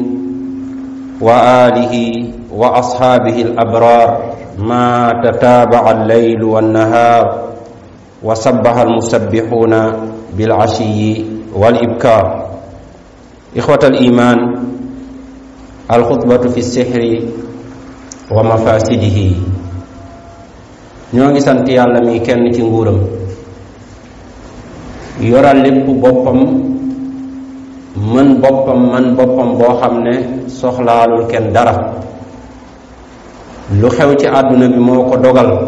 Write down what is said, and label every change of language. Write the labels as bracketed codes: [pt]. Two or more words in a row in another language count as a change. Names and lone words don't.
[ar] وآله وأصحابه الأبرار ما تتابع الليل والنهار وسبح المسبحون بالعشي والإبكار. إخوة الإيمان، الخطبة في السحر ومفاسده. [wo] ñoo ngi sant yàlla mi kenn ci nguuram, yoral lépp boppam, mën boppam man boppam boo xam ne soxlaalul kenn dara. lu xew ci àdduna bi moo ko dogal.